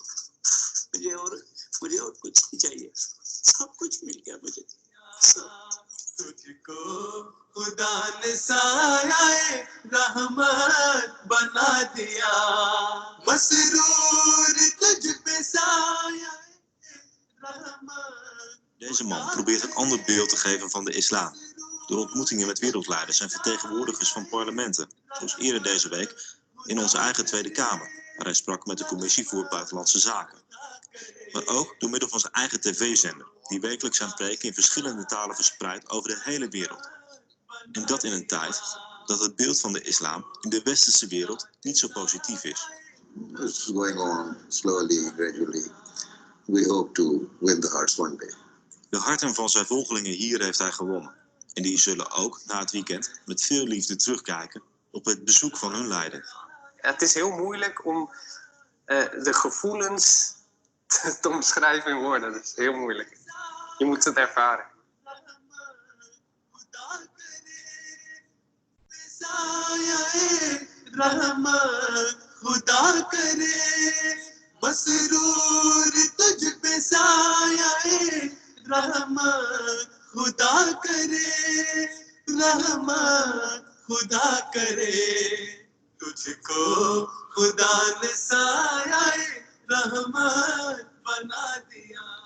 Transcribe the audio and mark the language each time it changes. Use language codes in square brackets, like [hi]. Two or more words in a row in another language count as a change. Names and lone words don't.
[ur] مجھے اور کچھ نہیں چاہیے. سب کچھ مل گیا مجھے. تجھ کو خدا نے سایہ رحمت بنا دیا مسرور تجھ پہ سایہ [nl] Deze man probeert een ander beeld te geven van de islam door ontmoetingen met wereldleiders en vertegenwoordigers van parlementen, zoals eerder deze week in onze eigen Tweede Kamer, waar hij sprak met de Commissie voor Buitenlandse Zaken. Maar ook door middel van zijn eigen tv-zender, die wekelijks zijn preken in verschillende talen verspreidt over de hele wereld. En dat in een tijd dat het beeld van de islam in de westerse wereld niet zo positief is. [en] It's going on slowly, gradually. We hope to win the hearts one day. [nl] De harten van zijn volgelingen hier heeft hij gewonnen. En die zullen ook na het weekend met veel liefde terugkijken op het bezoek van hun leider. Ja, het is heel moeilijk om de gevoelens te omschrijven in woorden. Dat is heel moeilijk. Je moet het ervaren. [ur] مسرور تجھ پہ سایہ رحمت خدا کرے رحمت خدا کرے تجھ کو خدا نے سایہ رحمت بنا دیا.